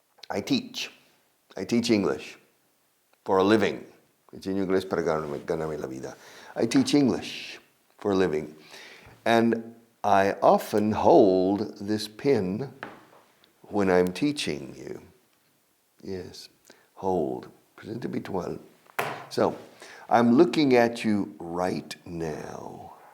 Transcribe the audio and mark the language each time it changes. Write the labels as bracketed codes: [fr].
[en] I teach English for a living. [es] Enseño inglés para ganarme la vida. [en] I teach English for a living. And I often hold this pen when I'm teaching you. Yes, hold. [es] Presente habitual. [en] So, I'm looking at you right now.